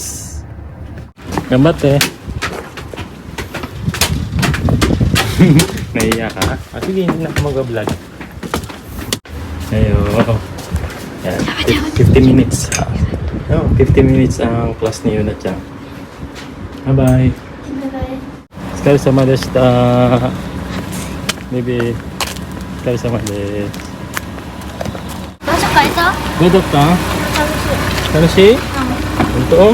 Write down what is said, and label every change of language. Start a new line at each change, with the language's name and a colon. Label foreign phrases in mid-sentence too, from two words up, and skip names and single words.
Filipino: Gambat eh. Naiiyak ka? Sige, hindi na ako mag-vlog. Ayun. Ayan, 50 minutes. 50 minutes ang class ni Yuna-chan. Bye-bye. Bye-bye.
Japanese: お疲れ様でした。ベビー、お疲れ様です。
Filipino: Masuk ka ito?
Japanese: どうだった？ 楽しい？本当？